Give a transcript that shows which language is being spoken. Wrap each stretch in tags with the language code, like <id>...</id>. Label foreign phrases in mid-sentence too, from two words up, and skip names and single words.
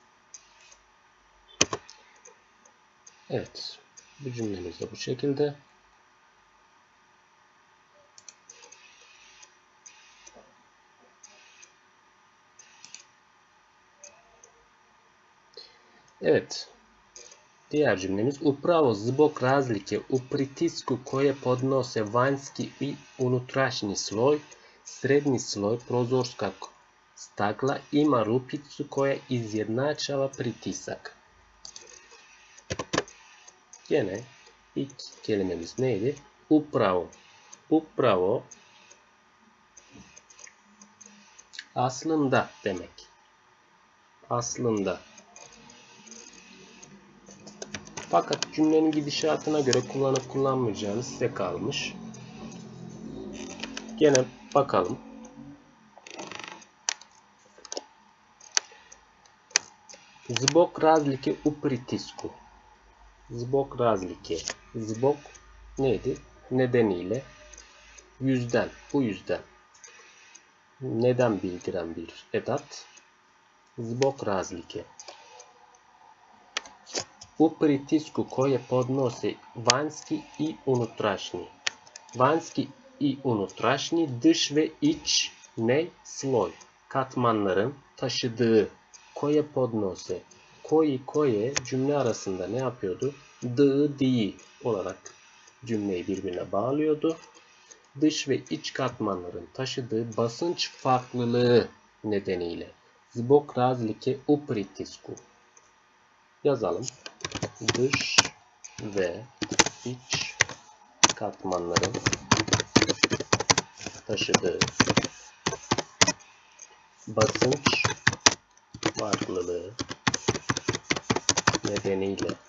<tr>Evet, bu cümlemiz de bu şekilde. Evet. Diğer cümlemiz</tr> <hr>upravo zbog razlike u pritisku koje podnose vanjski i unutrašnji sloj, srednji sloj prozorskog stakla ima rupicu koja izjednačava pritisak.</hr> <tr>Gene ilk kelimemiz neydi? Upravo. Upravo aslında demek. Aslında. Fakat cümlenin gidişatına göre kullanıp kullanmayacağınız size kalmış. Gene bakalım.</tr> <hr>Zbog razlike u pritisku. Zbog razlike. Zbog neydi?</hr> <tr>Nedeniyle. Yüzden. Bu yüzden. Neden bildiren bir edat.</tr> <hr>Zbog razlike. U pritisku koje podnose vanjski i unutrašnji. Vanjski i unutrašnji,</hr> <tr>dış ve iç ne? Sloj. Katmanların taşıdığı.</tr> <hr>Koje podnose.</hr> <tr>Koje cümle arasında ne yapıyordu? Dı, di olarak cümleyi birbirine bağlıyordu. dış ve iç katmanların taşıdığı basınç farklılığı nedeniyle.</tr> <hr>Zbog razlike u pritisku.</hr> <tr>Yazalım. Dış ve iç katmanların taşıdığı basınç farklılığı nedeniyle.</tr>